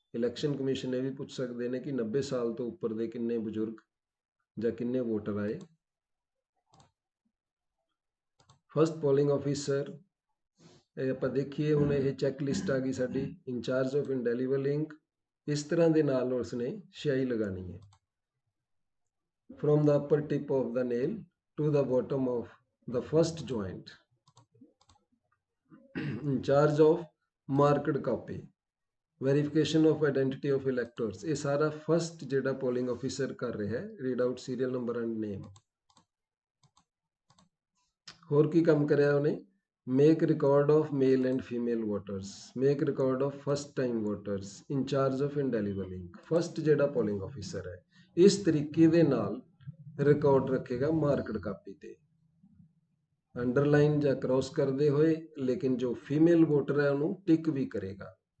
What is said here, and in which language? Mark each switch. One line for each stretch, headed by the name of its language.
Punjabi: Election commission ਇਹ ਵੀ ਪੁੱਛ ਸਕਦੇ ਨੇ ਕਿ 90 ਸਾਲ ਤੋਂ ਉੱਪਰ ਦੇ ਕਿੰਨੇ ਬਜ਼ੁਰਗ ਜਾਂ ਕਿੰਨੇ ਵੋਟਰ ਆਏ। ਫਸਟ ਪੋਲਿੰਗ ਆਫੀਸਰ, ਇਹ ਆਪਾਂ ਦੇਖੀਏ ਹੁਣ ਇਹ ਚੈੱਕ ਲਿਸਟ ਆ ਗਈ ਸਾਡੀ।
English: in charge of indelible ink,
Punjabi: ਇਸ ਤਰ੍ਹਾਂ ਦੇ ਨਾਲ ਉਸਨੇ ਸ਼ਿਆਈ ਲਗਾਣੀ ਹੈ।
English: from the upper tip of the nail to the bottom of the first joint. In charge of marked copy, verification of identity of electors,
Punjabi: ਇਹ ਸਾਰਾ ਫਸਟ ਜਿਹੜਾ ਪੋਲਿੰਗ ਆਫੀਸਰ ਕਰ ਰਿਹਾ ਹੈ।
English: Read out serial number and name.
Punjabi: ਹੋਰ ਕੀ ਕੰਮ ਕਰਿਆ ਉਹਨੇ,
English: Make record of male and female voters, make record of first time voters, in charge of indelible ink.
Punjabi: First ਜਿਹੜਾ ਪੋਲਿੰਗ ਆਫੀਸਰ ਹੈ ਇਸ ਤਰੀਕੇ ਦੇ ਨਾਲ ਰਿਕਾਰਡ ਰੱਖੇਗਾ ਮਾਰਕਡ ਕਾਪੀ ਤੇ, ਅੰਡਰਲਾਈਨ ਜਾਂ ਕ੍ਰੋਸ ਕਰਦੇ ਹੋਏ, ਲੇਕਿਨ ਜੋ ਫੀਮੇਲ ਵੋਟਰ ਹੈ ਉਹਨੂੰ ਟਿਕ ਵੀ ਕਰੇਗਾ।